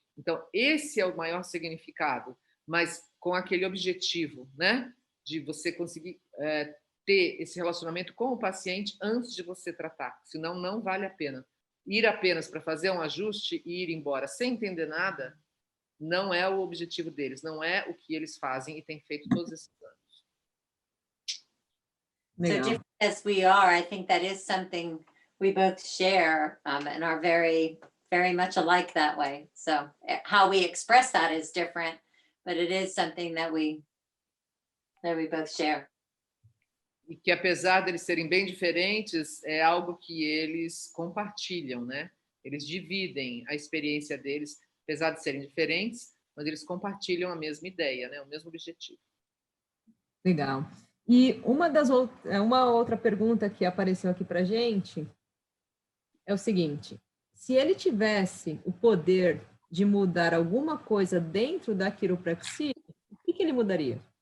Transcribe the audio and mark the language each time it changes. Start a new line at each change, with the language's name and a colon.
Portuguese: Então, esse é o maior significado, mas com aquele objetivo, né, de você conseguir ter esse relacionamento com o paciente antes de você tratar, senão não vale a pena. Ir apenas para fazer um ajuste e ir embora sem entender nada não é o objetivo deles, não é o que eles fazem e têm feito todos esses anos.
English: So different as we are, I think that is something we both share and are very, very much alike that way. So how we express that is different, but it is something that we both share.
Portuguese: E que apesar deles serem bem diferentes, é algo que eles compartilham, né? Eles dividem a experiência deles, apesar de serem diferentes, mas eles compartilham a mesma ideia, né? O mesmo objetivo. Legal. E uma outra pergunta que apareceu aqui para a gente é o seguinte: se ele tivesse o poder de mudar alguma coisa dentro da quiropraxia, o que ele mudaria?